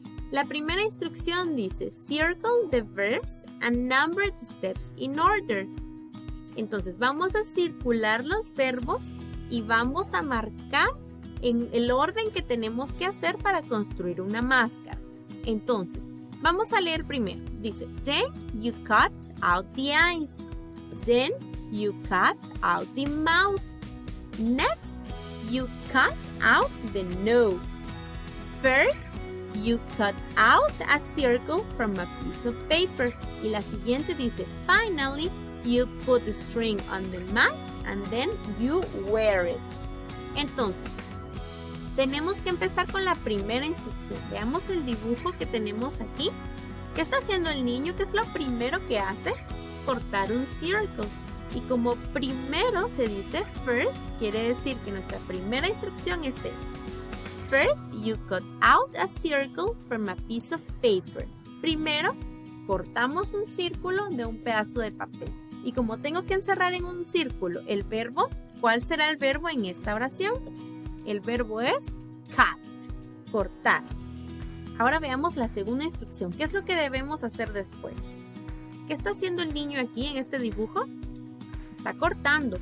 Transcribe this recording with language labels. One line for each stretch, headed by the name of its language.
Spanish: La primera instrucción dice
English: circle the verbs and number the steps in order.
Spanish: Entonces vamos a circular los verbos y vamos a marcar en el orden que tenemos que hacer para construir una máscara. Entonces, vamos a leer primero.
English: Dice, then you cut out the eyes. Then you cut out the mouth. Next, you cut out the nose. First, you cut out a circle from a piece of paper.
Spanish: Y la siguiente dice,
English: finally, you put the string on the mask and then you wear it.
Spanish: Entonces, tenemos que empezar con la primera instrucción. Veamos el dibujo que tenemos aquí. ¿Qué está haciendo el niño? ¿Qué es lo primero que hace? Cortar un circle. Y como primero se dice first, quiere decir que nuestra primera instrucción es esta.
English: First, you cut out a circle from a piece of paper.
Spanish: Primero, cortamos un círculo de un pedazo de papel. Y como tengo que encerrar en un círculo el verbo, ¿cuál será el verbo en esta oración? El verbo es cut, cortar. Ahora veamos la segunda instrucción. ¿Qué es lo que debemos hacer después? ¿Qué está haciendo el niño aquí en este dibujo? Está cortando.